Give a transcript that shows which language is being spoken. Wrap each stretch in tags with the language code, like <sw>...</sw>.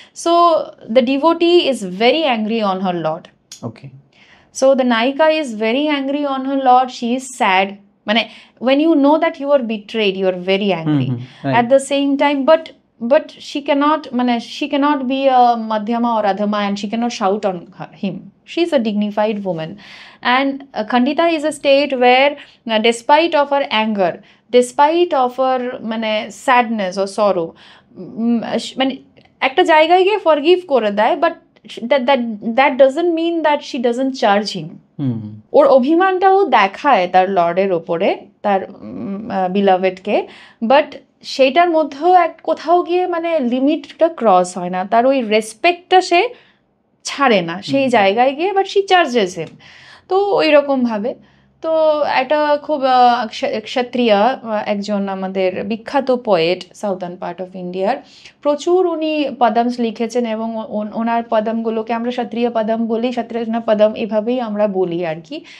<en>So the devotee is very angry on her lord. Okay, so the naika is very angry on her lord, she is sad, মানে when you know that you are betrayed, you are very angry. right. At the same time, but she cannot be a madhyama or adhama, and she cannot shout on him. She is a dignified woman. And Khandita is a state where despite of her anger, despite of her মানে sadness or sorrow,</en> <bn>মানে একটা জায়গায় গিয়ে forgive করে দেয়,</bn> <en>But that doesn't mean that she doesn't charge him.</en> <bn>ওর অভিমানটাও দেখায় তার লর্ডের ওপরে, তার বিলাভেডকে, বাট সেইটার মধ্যেও কোথাও গিয়ে মানে লিমিটটা ক্রস হয় না, তার ওই রেসপেক্টটা সে ছাড়ে না সেই জায়গায় গিয়ে,</bn> <en>But she charges him.</en> <bn>তো ওই রকমভাবে তো একটা খুব ক্ষত্রিয়া, একজন আমাদের বিখ্যাত পোয়েট সাউথার্ন পার্ট অফ ইন্ডিয়ার, প্রচুর উনি পদমস লিখেছেন, এবং ওনার পদমগুলোকে আমরা ক্ষত্রিয় পদম বলি, ক্ষত্রিয় পদম এভাবেই আমরা বলি আর কি।</bn>